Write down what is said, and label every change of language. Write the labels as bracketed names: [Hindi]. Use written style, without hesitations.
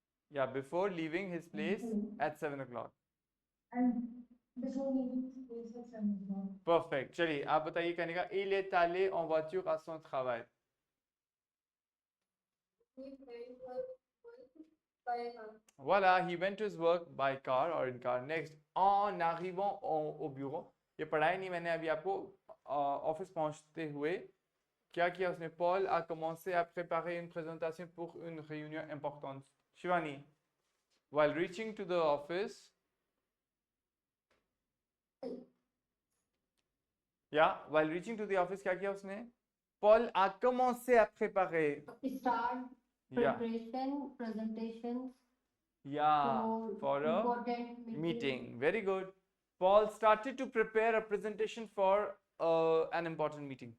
[English] Yeah, before leaving his place at 7 o'clock. and before leaving his place at 7 o'clock. [Hindi] Perfect. चलिए आप बताइए Kanika. [French] Il est allé en voiture à son travail. [English] He went to work by car. Voilà, he went to his work by car or in car. [French] Next, en arrivant au bureau. [Hindi] ये पढ़ाई नहीं मैंने अभी आपको. Office पहुंचते हुए क्या किया उसने. [French] Paul a commencé à préparer une présentation pour une réunion importante. [English] Shivani, while reaching to the office. Yeah, while reaching to the office [Hindi] क्या किया उसने. [French] Paul a commencé à préparer. [English] Start Yeah, preparation, presentations yeah, for a important meeting. Very good. Paul started to prepare a presentation for an important meeting.